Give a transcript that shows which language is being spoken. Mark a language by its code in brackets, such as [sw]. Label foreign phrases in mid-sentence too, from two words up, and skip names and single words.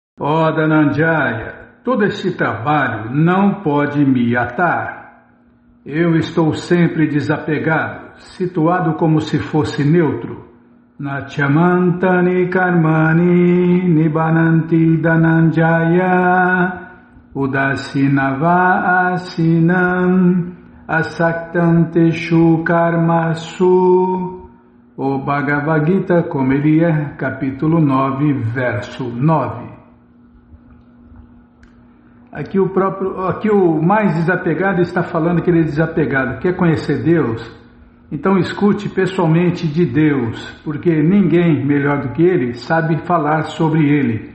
[pt] Ó Dhananjaya, todo este trabalho não pode me atar. Eu estou sempre desapegado, situado como se fosse neutro. [sa] न च मां तानि कर्माणि निबध्नन्ति धनञ्जय उदासीनवद् आसीनम् असक्तं तेषु कर्मसु. [pt] O Bhagavad Gita, como ele é, capítulo 9, verso 9. Aqui o mais desapegado está falando que ele é desapegado, quer conhecer Deus? Então escute pessoalmente de Deus, porque ninguém melhor do que ele sabe falar sobre ele.